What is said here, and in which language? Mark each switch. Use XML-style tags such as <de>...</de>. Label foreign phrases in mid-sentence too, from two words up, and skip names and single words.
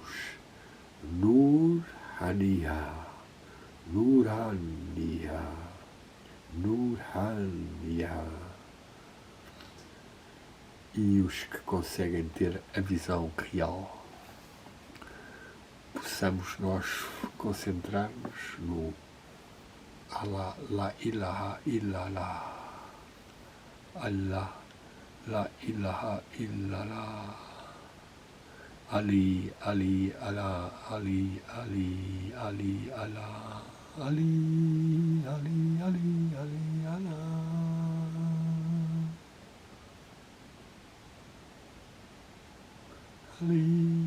<pt>Nur Haniha, Nur Haniha, Nur Haniha. E os que conseguem ter a visão real. Possamos nós concentrar-nos no Allah,</pt> <ar>لا إله إلا الله، الله، لا إله إلا الله,</ar> <pt>Ali, Ali, Allah, Ali, Ali, Ali, Allah, Ali, Ali, Ali, Ali, Allah, Ali.</pt>